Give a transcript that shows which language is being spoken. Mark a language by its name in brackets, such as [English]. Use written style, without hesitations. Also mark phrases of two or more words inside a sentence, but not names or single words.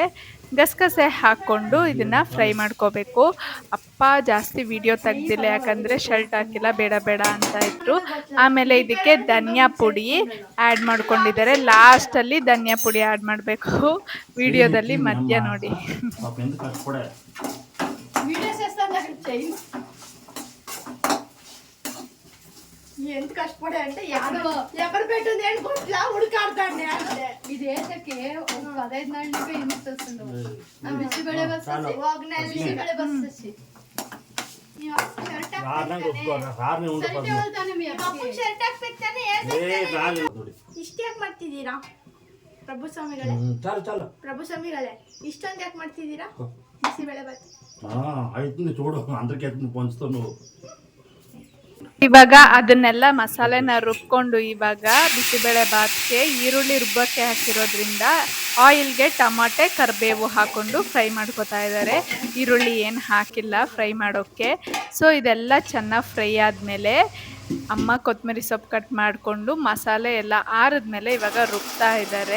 [Kannada] ಗಸಗಸೆ ಹಾಕೊಂಡು ಇದನ್ನ ಫ್ರೈ ಮಾಡ್ಕೋಬೇಕು. ಅಪ್ಪ ಜಾಸ್ತಿ ವಿಡಿಯೋ ತೆಗ್ದಿಲ್ಲ ಯಾಕಂದ್ರೆ ಶರ್ಟ್ ಹಾಕಿಲ್ಲ, ಬೇಡ ಬೇಡ ಅಂತ ಇದ್ರು. ಆಮೇಲೆ ಇದಕ್ಕೆ ಧನಿಯಾ ಪುಡಿ ಆ್ಯಡ್ ಮಾಡ್ಕೊಂಡಿದ್ದಾರೆ. ಲಾಸ್ಟಲ್ಲಿ ಧನಿಯಾ ಪುಡಿ ಆ್ಯಡ್ ಮಾಡಬೇಕು, ವಿಡಿಯೋದಲ್ಲಿ ಮಧ್ಯ ನೋಡಿ. [Telugu] వీడియో చేస్తాను చెయ్యి ఎంత కష్టపడే అంటే ఎవరు పెట్టింది ఏంటి గుట్లా ఉడకాడుతాండి అంటే ఇది వేసಕ್ಕೆ ఒక 15 నాళ్ళకి ఇంత వస్తుంది. [Kannada] ಬಿಸಿಬೇಳೆ ಬಸ್ [Telugu] ఒక నెల బిసిబెಳೆ బస్సొచ్చి [Kannada] ಇಷ್ಟ ಯಾಕೆ ಮಾಡ್ತಿದ್ದೀರಾ ಪ್ರಭು ಸ್ವಾಮಿಗಳೇ? ಪ್ರಭು ಸ್ವಾಮಿಗಳೇ ಇಷ್ಟೊಂದು ಯಾಕೆ ಮಾಡ್ತಿದ್ದೀರಾ ಬಿಸಿಬೇಳೆ ಬಾತ್? [Telugu] అవుతుంది చూడు, అందరికి పంచుతావు నువ్వు. [Kannada] ಇವಾಗ ಅದನ್ನೆಲ್ಲ ಮಸಾಲೆನ ರುಬ್ಕೊಂಡು ಇವಾಗ ಬಿಸಿಬೇಳೆ ಬಾತ್ಗೆ ಈರುಳ್ಳಿ ರುಬ್ಬಕ್ಕೆ ಹಾಕಿರೋದ್ರಿಂದ ಆಯಿಲ್ಗೆ ಟಮಾಟೆ ಕರಿಬೇವು ಹಾಕೊಂಡು ಫ್ರೈ ಮಾಡ್ಕೊತಾ ಇದ್ದಾರೆ. ಈರುಳ್ಳಿ ಏನು ಹಾಕಿಲ್ಲ ಫ್ರೈ ಮಾಡೋಕ್ಕೆ. ಸೊ ಇದೆಲ್ಲ ಚೆನ್ನಾಗಿ ಫ್ರೈ ಆದಮೇಲೆ ಅಮ್ಮ ಕೊತ್ತಂಬರಿ ಸೊಪ್ಪು ಕಟ್ ಮಾಡಿಕೊಂಡು ಮಸಾಲೆ ಎಲ್ಲ ಆರಿದ್ಮೇಲೆ ಇವಾಗ ರುಬ್ತಾ ಇದ್ದಾರೆ.